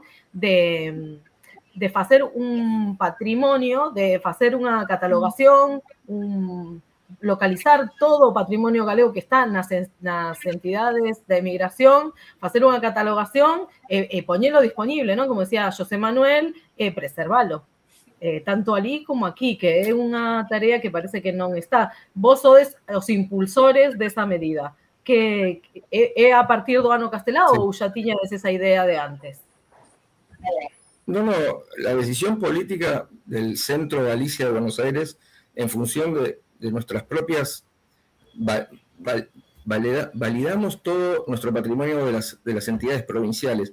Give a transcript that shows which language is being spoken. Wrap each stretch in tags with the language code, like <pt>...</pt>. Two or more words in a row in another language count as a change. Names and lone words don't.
<gl>De facer un patrimonio, de facer unha catalogación, localizar todo o patrimonio galego que está nas entidades de emigración, facer unha catalogación e poñelo disponible, non? Como decía José Manuel, preservalo. Tanto ali como aquí, que é unha tarea que parece que non está. Vos sodes os impulsores desa medida. Que é a partir do Ano Castelao ou xa tiñades esa idea de antes?</gl> <es>No, la decisión política del Centro Galicia de Buenos Aires en función de nuestras propias, validamos todo nuestro patrimonio de las entidades provinciales.</es>